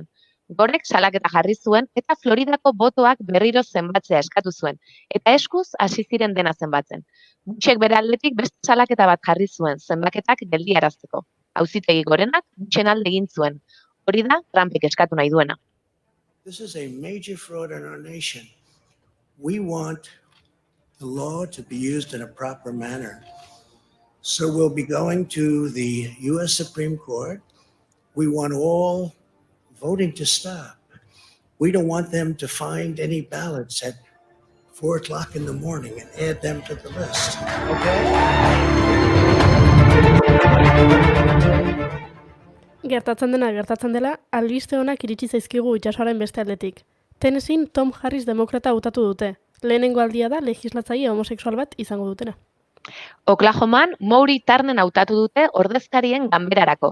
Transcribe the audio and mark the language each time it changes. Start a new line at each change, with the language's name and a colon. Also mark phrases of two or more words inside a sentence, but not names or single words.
Basque: Gorek salaketa jarri zuen eta Floridako botoak berriro zenbatzea eskatu zuen. Eta eskuz hasi ziren dena zenbatzen. Bushek bere aldetik beste salaketa bat jarri zuen zenbaketak geldiarazteko. Auzitegi Gorenak Bushen alde egin zuen. Hori da Trumpek eskatu nahi duena.
English: This is a major fraud in our nation. We want the law to be used in a proper manner. So we'll be going to the U.S. Supreme Court. We want all voting to stop. We don't want them to find any ballots at 4 o'clock in the morning and add them to the list.
Basque: Gertatzen dela, albiste honak iritsi zaizkigu itsasoaren beste aldetik. Tennesseean Tom Harris demokrata hautatu dute. Lehenengo aldia da legislatzaile homosexual bat izango dutena. Oklahoman Maury Turner hautatu dute ordezkarien ganberarako.